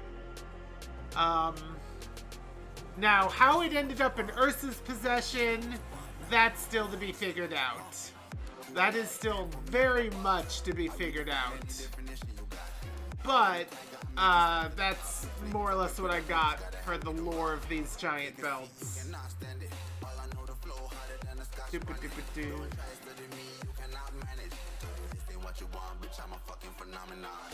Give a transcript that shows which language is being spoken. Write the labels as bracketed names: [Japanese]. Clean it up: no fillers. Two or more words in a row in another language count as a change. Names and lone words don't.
[English] Now, how it ended up in Ursa's possession, that's still to be figured out. That is still very much to be figured out. But, that's more or less what I got for the lore of these giant belts. Doo-ba-doo-ba-doo. I'm a fucking phenomenon.